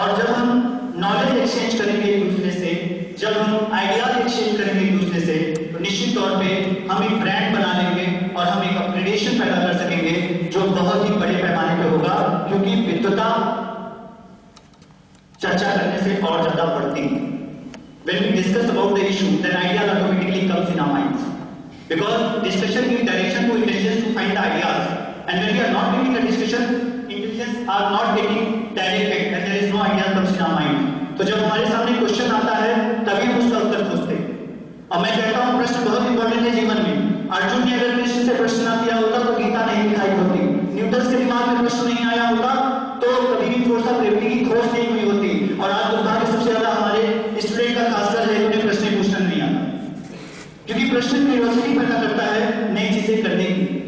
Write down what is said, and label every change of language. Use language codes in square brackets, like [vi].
[hi] और जब हम नॉलेज एक्सचेंज करेंगे एक दूसरे से, जब हम आइडियाज एक्सचेंज करेंगे एक दूसरे से, तो निश्चित तौर पे हम एक ब्रांड बना लेंगे और हम एक अपग्रेडेशन पैदा कर सकेंगे जो बहुत ही बड़े पैमाने पे होगा। क्योंकि विद्वता चर्चा करने से और ज्यादा बढ़ती है। [en] When we discuss about the issue, then ideas automatically comes in our minds. Because discussion gives direction to intelligence to find the ideas. And when we are not giving the discussion, intelligence are not getting directed and there is no idea comes in our mind. [hi] तो जब हमारे सामने question आता है तभी हम उसका उत्तर खोजते हैं। और मैं कहता हूँ प्रश्न बहुत इंपॉर्टेंट है जीवन में। अर्जुन ने अगर कृष्ण से प्रश्न ना किया होता तो गीता नहीं दिखाई होती। न्यूटन के दिमाग में प्रश्न नहीं आया होता तो कभी भी फोर्स ऑफ ग्रेविटी की खोज नहीं हुई होती। और आज दुर्भाग्य सबसे ज्यादा हमारे स्टूडेंट का खासकर है उन्हें प्रश्न पूछना नहीं आता, क्योंकि प्रश्न क्यूरियोसिटी पैदा करता है नई चीजें करने की।